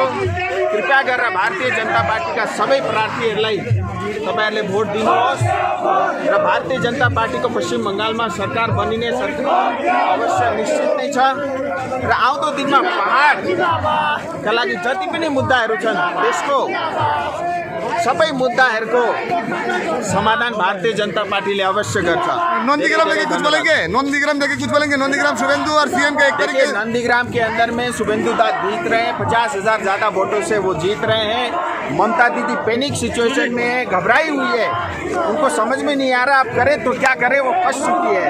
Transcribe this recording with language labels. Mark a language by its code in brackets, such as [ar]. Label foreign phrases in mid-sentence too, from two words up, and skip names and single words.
[ne] कृपया गरेर भारतीय जनता पार्टीका सबै प्रार्थीहरूलाई तपाईँहरूले भोट दिनुहोस् र भारतीय जनता पार्टीको पश्चिम बङ्गालमा सरकार बनिने अवश्य निश्चित नै छ। र आउँदो दिनमा पहाडका लागि जति पनि मुद्दाहरू छन्, त्यसको सबै मुद्दाहरूको समाधान भारतीय जनता पार्टीले अवश्य गर्छ। [hi] नंदीग्राम लेके कुछ बोलेंगे? नंदीग्राम शुभेंदु और सीएम का एक तरीके। नंदीग्राम के अंदर में शुभेंदु दा जीत रहे हैं, 50,000 ज़्यादा वोटों से वो जीत रहे हैं। ममता दीदी [en] panic situation [hi] में है, घबराई हुई है, उनको समझ में नहीं आ रहा अब करे तो क्या करे, वो फंस चुकी है।